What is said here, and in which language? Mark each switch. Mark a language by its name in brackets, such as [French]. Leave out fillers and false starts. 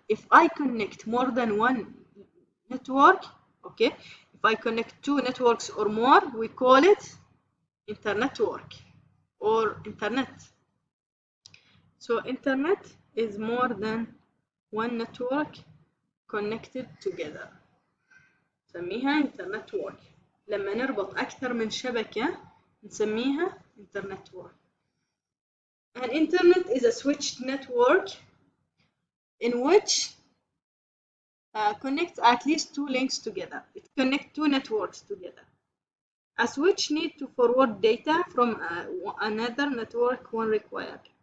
[English] If I connect more than one network, okay, if I connect two networks or more, we call it internetwork or internet. So internet is more than one network connected together. [Arabic] نسميها internetwork. لما نربط أكثر من شبكة نسميها internetwork. [English] An internet is a switched network in which connects at least two links together. It connects two networks together. A switch needs to forward data from another network when required.